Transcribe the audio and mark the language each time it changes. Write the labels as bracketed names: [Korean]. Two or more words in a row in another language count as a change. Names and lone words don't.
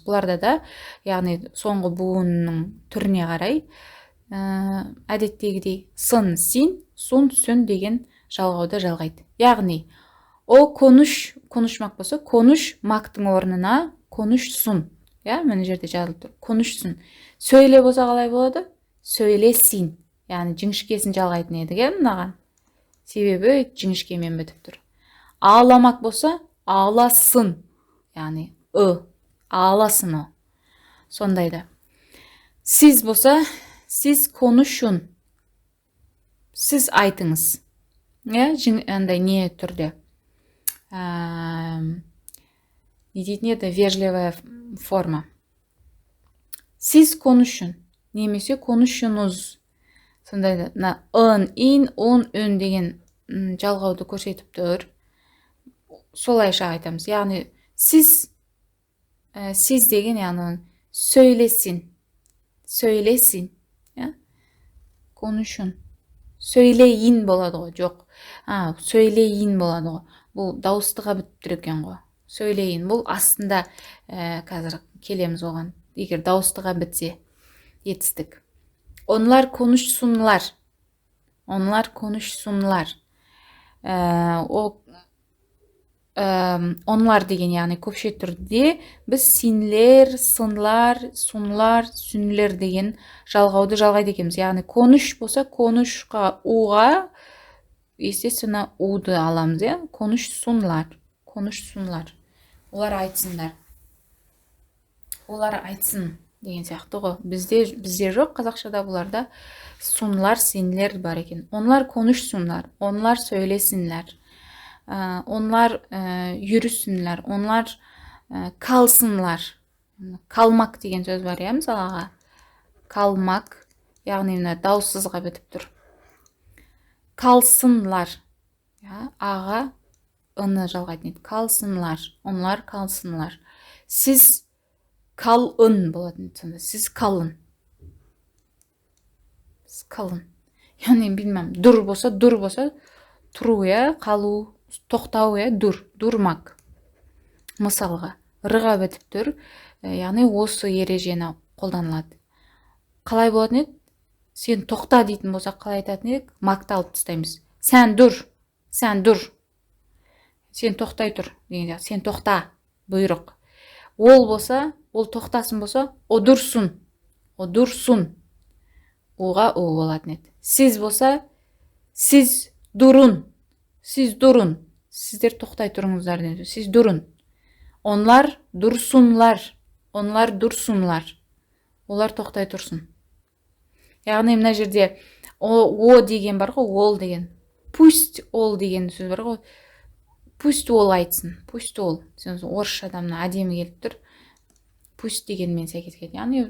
[Kazakh] Бұларда да, яғни соңғы буынның түріне қарай әдеттегідей сын, син, сун, сүн деген жалғауды жалғайды. Яғни о konuşmak болса, konuşmaktың орнына konuşsun. Мына жерде жазылып тұр. Konuşsun. Söyle болса қалай болады? [Turkish] Söylesin. [Kazakh] Яғни жіңішкесін жалғайтын едік, мынаған. Себебі жіңішкемен бітіп тұр. [Turkish] Ağlamak болса ağlasın. Яғни ağlasın o. Сондайда. Siz болса siz konuşun. [Kazakh] Siz айтыңыз. Андай не түрде. Не дейтін еді? [Russian] Вежливая форма. [Turkish] Siz konuşun. [Kazakh] Немесе konuşunuz. Сондайда. Ын, ин, он, өн деген жалғауды көрсетіп тұр. Солайша айтамыз. Яғни siz деген яғни söylesin. [Turkish] Söylesin. Konuşun. [Kazakh] Söyleyin болады ғой. Жоқ. Söyleyin болады ғой. Бұл дауыстыға бітіп тұр екен ғой. [Turkish] Söyleyin. [Kazakh] Бұл астында қазір келеміз оған. Егер дауыстыға бітсе етістік. [Turkish] Onlar konuşsunlar. Onlar konuşsunlar. [Kazakh] Onlar деген яғни көпше түрде біз синлер, сынлар, сунлар, сүнлер деген жалғауды жалғайды екенбіз. Яғни konuş болса konuşқа уға естественно уды аламыз, [Turkish] konuşsunlar. Konuşsunlar. [Kazakh] Олар айтсындар. Олар айтсын деген сияқты ғой. Бізде жоқ, қазақшада бұларда сунлар, синлер бар екен. [Turkish] Onlar konuşsunlar. Onlar söylesinler. Onlar yürüsünler. Onlar kalsınlar. [Kazakh] Kalmak деген сөз бар, мысалға. Kalmak, яғни мына дауыссызға бітіп тұр. Kalsınlar. Аға ыны жалғайтын еді. [Turkish] Kalsınlar. Onlar kalsınlar. Siz kalın [Kazakh] болатын еді. [Turkish] Siz kalın. Siz kalın. [Kazakh] Яғни білмем, dur болса тұру, қалу, тоқтау, durmak. Мысалға, рыға бітіп тұр, яғни осы ережені қолданылады. Қалай болатын еді? Сен тоқта дейтін болса қалай айтатын едік? Макты алып тастаймыз. Сен дур. Сен тоқтай тұр деген. Сен тоқта, бұйрық. Ол болса, ол тоқтасын болса, [Turkish] o dursun. [Kazakh] Оға о болатын еді. Siz болса, [Turkish] siz durun. [Kazakh] Сіздер тоқтай тұрыңыздар дейді. [Turkish] Siz durun. Onlar dursunlar. [Kazakh] Олар тоқтай тұрсын. Яғни мына жерде о деген бар ғой, ол деген. Пусть ол деген сөз бар ғой. Пусть ол айтсын. Пусть ол. Орысша адамына әдемі келіп тұр. Пусть дегенмен сәйкес келеді.